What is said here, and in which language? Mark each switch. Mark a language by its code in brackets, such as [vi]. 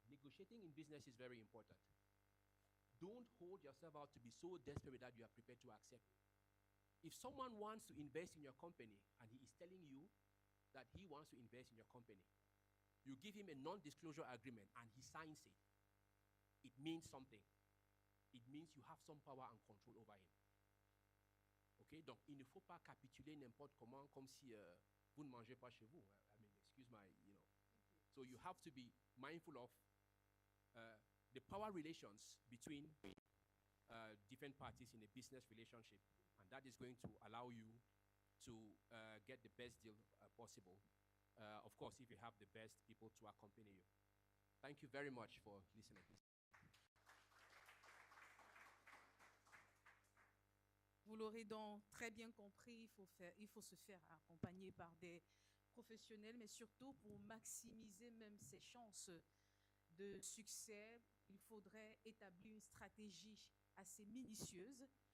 [en] Negotiating in business is very important. Don't hold yourself out to be so desperate that you are prepared to accept it. If someone wants to invest in your company and he is telling you that he wants to invest in your company, you give him a non-disclosure agreement and he signs it, it means something. It means you have some power and control over him. Okay? [fr] Donc, il ne faut pas capituler n'importe comment, comme si vous ne mangez pas chez vous. [en] I mean, excuse my, you know. So you have to be mindful of the power relations between different parties in a business relationship, and that is going to allow you to get the best deal possible. Of course, if you have the best people to accompany you. Thank you very much for listening. [fr] Vous l'aurez donc très bien compris, il faut se faire accompagner par des professionnels, mais surtout pour maximiser même ses chances de succès, il faudrait établir une stratégie assez minutieuse.